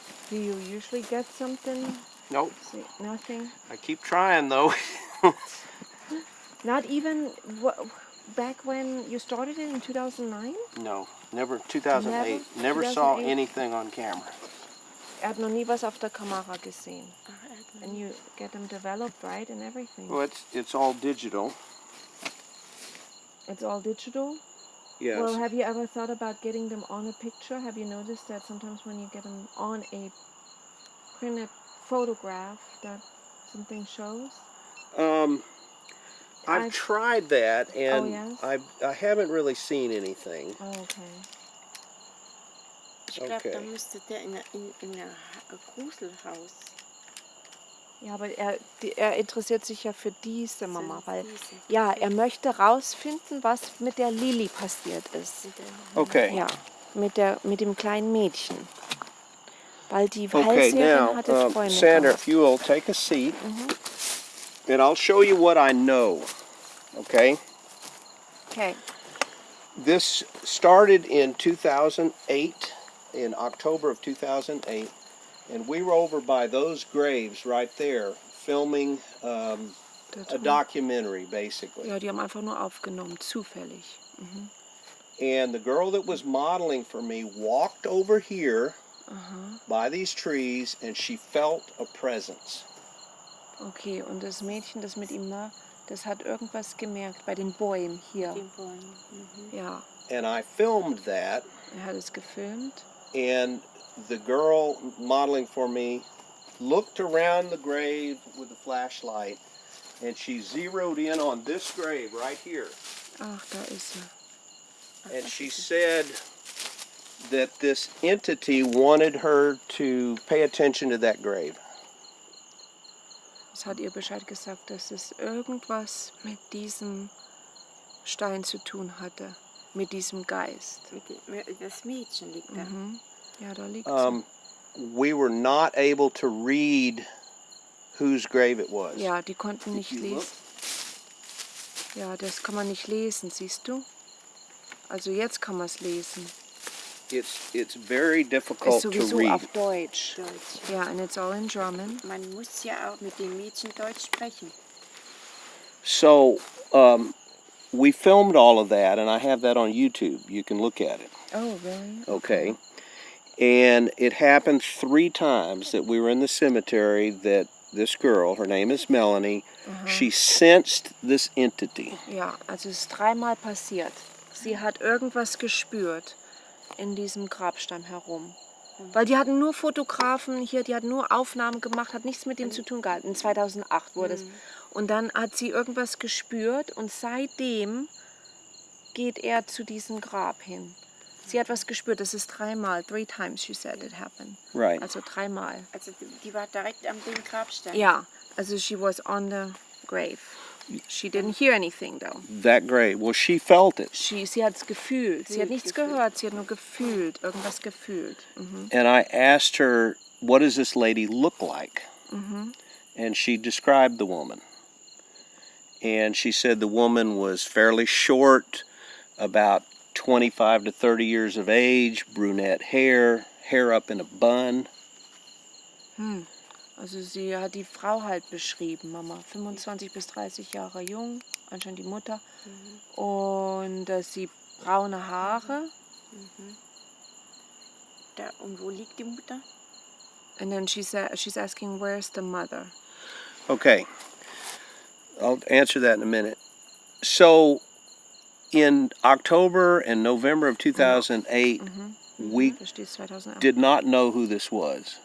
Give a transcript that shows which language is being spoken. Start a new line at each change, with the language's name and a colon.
English: Do you usually get something? Nope. See, nothing? I keep trying though. Not even back when you started it in 2009? No, never. 2008. Never saw anything on camera.
German: Hat noch nie was auf der Kamera gesehen.
English: And you get them developed, right, and everything. Well, it's all digital. It's all digital? Yes. Well, have you ever thought about getting them on a picture? Have you noticed that sometimes when you get them on a printed photograph that something shows? I've tried that, and yes? I haven't really seen anything. Oh, okay.
German: Ich glaube, da müsste der in ein Gruselhaus. Ja, aber er interessiert sich ja für diese Mama, weil er möchte rausfinden, was mit der Lili passiert ist.
English: Okay.
German: Ja, mit dem kleinen Mädchen. Weil die
English: Okay,
German: Hellseherin
English: now,
German: hatte Freunde
English: Sandra,
German: gehabt.
English: if you will take a seat, and I'll show you what I know. Okay? Okay. This started in 2008, in October of 2008, and we were over by those graves right there, filming a documentary, basically.
German: Ja, die haben einfach nur aufgenommen, zufällig.
English: And the girl that was modeling for me walked over here by these trees, and she felt a presence.
German: Okay, und das Mädchen, das mit ihm war, das hat irgendwas gemerkt bei den Bäumen hier. Den Bäumen. Ja.
English: And I filmed that.
German: Hat es gefilmt.
English: And the girl modeling for me looked around the grave with the flashlight, and she zeroed in on this grave right here.
German: Ach, da ist sie.
English: And she said that this entity wanted her to pay attention to that grave.
German: Es hat ihr Bescheid gesagt, dass es irgendwas mit diesem Stein zu tun hatte. mit diesem Geist. Das Mädchen liegt da. Ja, da liegt sie.
English: We were not able to read whose grave it was.
German: Ja, die konnten nicht
English: you look-
German: lesen. Ja, das kann man nicht lesen, siehst du? Also jetzt kann man es lesen.
English: It's very
German: Ist
English: difficult to
German: sowieso
English: read.
German: auf Deutsch. Deutsch.
English: Ja, and it's all in German.
German: Man muss ja auch mit dem Mädchen Deutsch sprechen.
English: So we filmed all of that, and I have that on YouTube. You can look at it. Oh, really? Okay. And it happened 3 times that we were in the cemetery that this girl, her name is Melanie, she sensed this entity.
German: Ja, also es ist 3-mal passiert. Sie hat irgendwas gespürt in diesem Grabstein herum. Weil die hatten nur Fotografen hier, die hatten nur Aufnahmen gemacht, hat nichts mit dem zu tun gehabt. In 2008 wurde es. Und dann hat sie irgendwas gespürt und seitdem geht er zu diesem Grab hin. Sie hat was gespürt, das ist 3-mal,
English: 3 times she said it happened. Right.
German: Also 3-mal. Also die war direkt am dem Grabstein.
English: Ja, also she was on the grave. She didn't hear anything though. That grave. Well, she felt it.
German: Sie hat es gefühlt. Sie hat nichts gehört, sie hat nur gefühlt, irgendwas gefühlt.
English: And I asked her, what does this lady look like? And she described the woman. And she said the woman was fairly short, about 25 to 30 years of age, brunette hair, hair up in a bun.
German: Also sie hat die Frau halt beschrieben, Mama. 25 bis 30 Jahre jung, anscheinend die Mutter. Und sie braune Haare. Da, und wo liegt die Mutter?
English: And then she's asking, where's the mother? Okay, I'll answer that in a minute. So, in October and November of 2008, we
German: Da steht 2008.
English: did not know who this was.